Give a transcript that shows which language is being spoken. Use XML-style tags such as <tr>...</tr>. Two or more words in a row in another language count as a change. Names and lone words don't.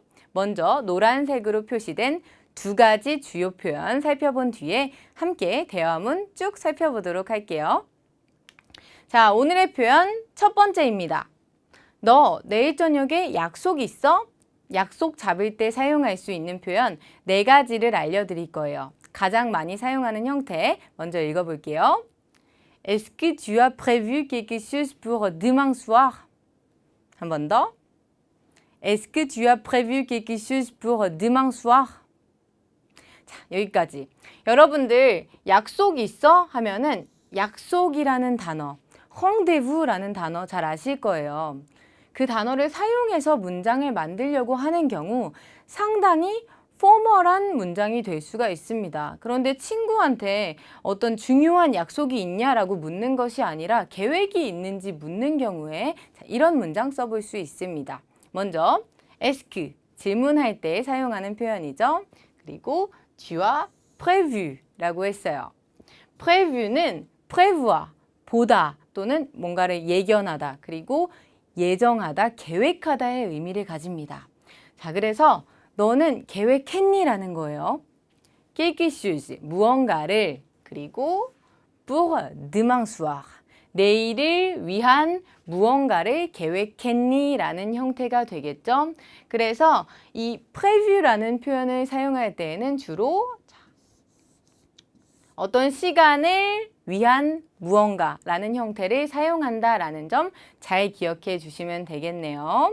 <ko>먼저 노란색으로 표시된 2가지 주요 표현 살펴본 뒤에 함께 대화문 쭉 살펴보도록 할게요. 자, 오늘의 표현 첫 번째입니다. 너 내일 저녁에 약속 있어? 약속 잡을 때 사용할 수 있는 표현 4가지를 알려드릴 거예요. 가장 많이 사용하는 형태 먼저 읽어볼게요.</ko> <fr>Est-ce que tu as prévu quelque chose pour demain soir?</fr> <ko>한 번 더.</ko> <fr>Est-ce que tu as prévu quelque chose pour demain soir?</fr> <ko>자, 여기까지. 여러분들 약속 있어? 하면은 약속이라는 단어, rendezvous라는 단어 잘 아실 거예요. 그 단어를 사용해서 문장을 만들려고 하는 경우 상당히 포멀한 문장이 될 수가 있습니다. 그런데 친구한테 어떤 중요한 약속이 있냐라고 묻는 것이 아니라 계획이 있는지 묻는 경우에 이런 문장 써볼 수 있습니다. 먼저</ko> <fr>est-ce que</fr> <ko>질문할 때 사용하는 표현이죠. 그리고</ko> <fr>tu as prévu</fr> <ko>라고 했어요. prévu는 prévoir, 보다 또는 뭔가를 예견하다 그리고 예정하다, 계획하다의 의미를 가집니다. 자, 그래서 너는 계획했니? 라는 거예요.</ko> <fr>quelque chose,</fr> <ko>무언가를 그리고</ko> <fr>pour demain soir,</fr> <ko>내일을 위한 무언가를 계획했니? 라는 형태가 되겠죠. 그래서 이 prevue라는 표현을 사용할 때에는 주로 어떤 시간을 위한 무언가라는 형태를 사용한다라는 점 잘 기억해 주시면 되겠네요.</ko>